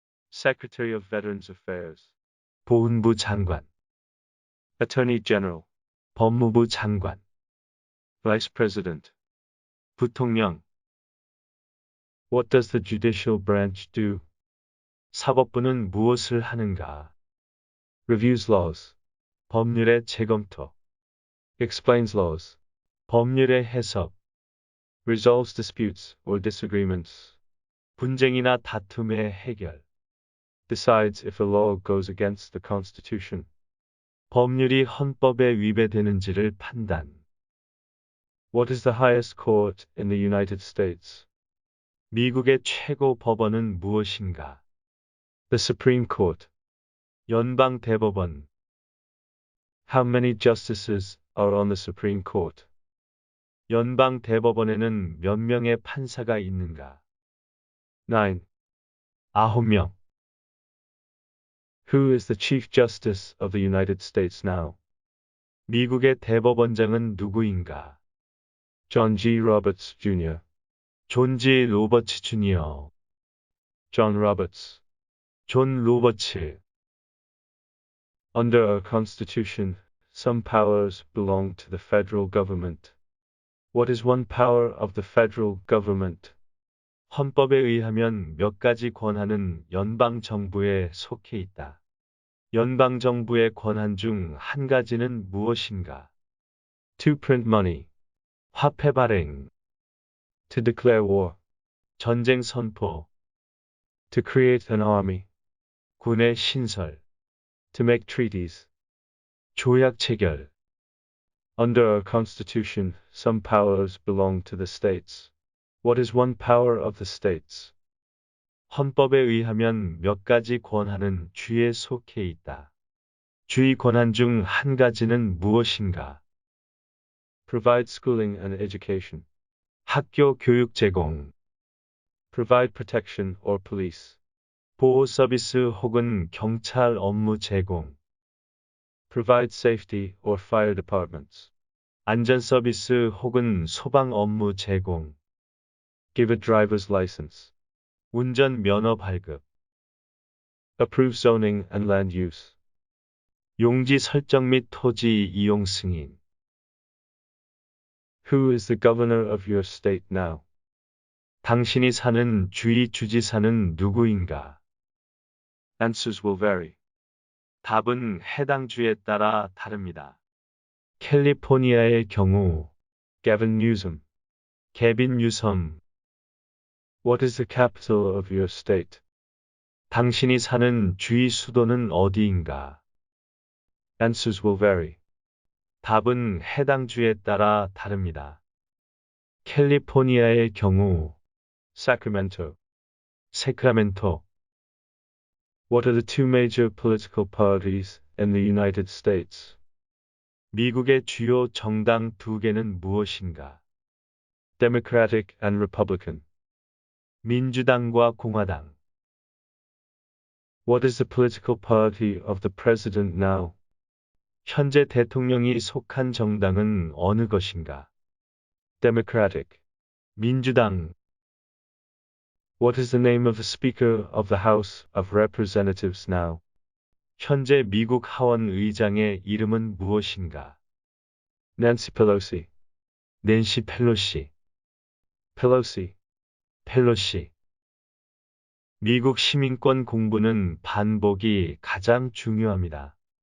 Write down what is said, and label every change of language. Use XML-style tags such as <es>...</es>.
<en>Secretary of Veterans Affairs.</en> <ko>보훈부 장관.</ko> <en>Attorney General.</en> <ko>법무부 장관.</ko> <en>Vice President.</en> <ko>부통령.</ko> <en>What does the judicial branch do?</en> <ko>사법부는 무엇을 하는가?</ko> <en>Reviews laws.</en> <ko>법률의 재검토.</ko> <en>Explains laws.</en> <ko>법률의 해석.</ko> <en>Resolves disputes or disagreements.</en> <ko>분쟁이나 다툼의 해결.</ko> <en>Decides if a law goes against the Constitution.</en> <ko>법률이 헌법에 위배되는지를 판단.</ko> <en>What is the highest court in the United States?</en> <ko>미국의 최고 법원은 무엇인가?</ko> <en>The Supreme Court.</en> <ko>연방 대법원.</ko> <en>How many justices are on the Supreme Court?</en> <ko>연방 대법원에는 몇 명의 판사가 있는가? 9. 9명.</ko> <en>Who is the Chief Justice of the United States now?</en> <ko>미국의 대법원장은 누구인가?</ko> <en>John G. Roberts, Jr. 존 G. 로버츠 주니어. John Roberts.</en> <ko>존 로버츠.</ko> <en>Under our Constitution, some powers belong to the federal government. What is one power of the federal government?</en> <ko>헌법에 의하면 몇 가지 권한은 연방 정부에 속해 있다. 연방 정부의 권한 중 한 가지는 무엇인가?</ko> <en>To print money.</en> <ko>화폐 발행.</ko> <en>To declare war.</en> <ko>전쟁 선포.</ko> <en>To create an army.</en> <ko>군의 신설.</ko> <en>To make treaties.</en> <ko>조약 체결.</ko> <en>Under our Constitution, some powers belong to the states. What is one power of the states?</en> <ko>헌법에 의하면 몇 가지 권한은 주에 속해 있다. 주의 권한 중 한 가지는 무엇인가?</ko> <en>Provide schooling and education.</en> <ko>학교 교육 제공.</ko> <en>Provide protection or police.</en> <ko>보호 서비스 혹은 경찰 업무 제공.</ko> <en>Provide safety or fire departments.</en> <ko>안전 서비스 혹은 소방 업무 제공.</ko> <en>Give a driver's license.</en> <ko>운전 면허 발급.</ko> <en>Approve zoning and land use.</en> <ko>용지 설정 및 토지 이용 승인.</ko> <en>Who is the governor of your state now?</en> <ko>당신이 사는 주의 주지사는 누구인가?</ko> <en>Answers will vary.</en> <ko>답은 해당 주에 따라 다릅니다. 캘리포니아의 경우 Gavin Newsom, 개빈 뉴섬.</ko> <en>What is the capital of your state?</en> <ko>당신이 사는 주의 수도는 어디인가?</ko> <en>Answers will vary.</en> <ko>답은 해당 주에 따라 다릅니다. 캘리포니아의 경우 Sacramento, 세크라멘토.</ko> <en>What are the two major political parties in the United States?</en> <ko>미국의 주요 정당 두 개는 무엇인가?</ko> <en>Democratic and Republican.</en> <ko>민주당과 공화당.</ko> <en>What is the political party of the president now?</en> <ko>현재 대통령이 속한 정당은 어느 것인가?</ko> <en>Democratic.</en> <ko>민주당.</ko> <en>What is the name of the Speaker of the House of Representatives now?</en> <ko>현재 미국 하원 의장의 이름은 무엇인가?</ko> <en>Nancy Pelosi. 낸시 펠로시. Pelosi. 펠로시.</en> <ko>미국 시민권 공부는 반복이 가장 중요합니다.</ko>